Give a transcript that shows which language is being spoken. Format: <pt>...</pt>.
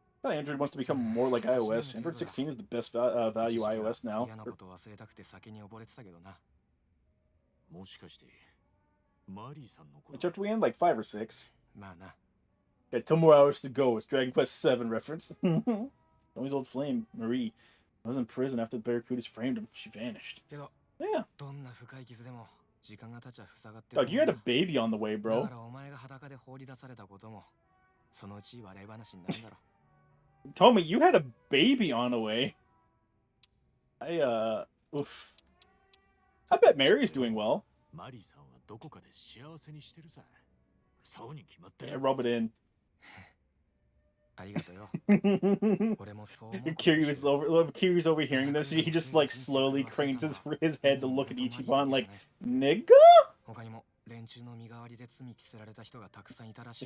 <en>Android wants to become more like iOS. Android 16 is the best value iOS now.</en> <ja>嫌なこと忘れたくて酒に溺れてたけどな。もしかしてマリーさんのこと。</ja> <en>What chapter we in? Like 5 or 6.</en> <ja>まあな。</ja> <en>Got 2 more hours to go. It's Dragon Quest 7 reference. Tommy's old flame, Marie, was in prison after the Barracudas framed him. She vanished. Yeah.</en> <ja>どんな深い傷でも時間が経ちゃ塞がって。</ja> <en>Dog, you had a baby on the way, bro.</en> <ja>だからお前が裸で放り出されたこともそのうち笑い話になるだろう。</ja> <en>Tommy, you had a baby on the way. Oof. I bet Mary's doing well.</en> <ja>マリーさんはどこかで幸せにしてるさ。そうに決まってる。</ja> <en>Yeah, rub it in.</en> <ja>ありがとうよ。俺もそう思う。</ja> <en>Kiryu's overhearing this. He just like slowly cranes his head to look at Ichiban like, nigga?</en> <ja>他にも連中の身代わりで罪着せられた人がたくさんいたらしい。</ja>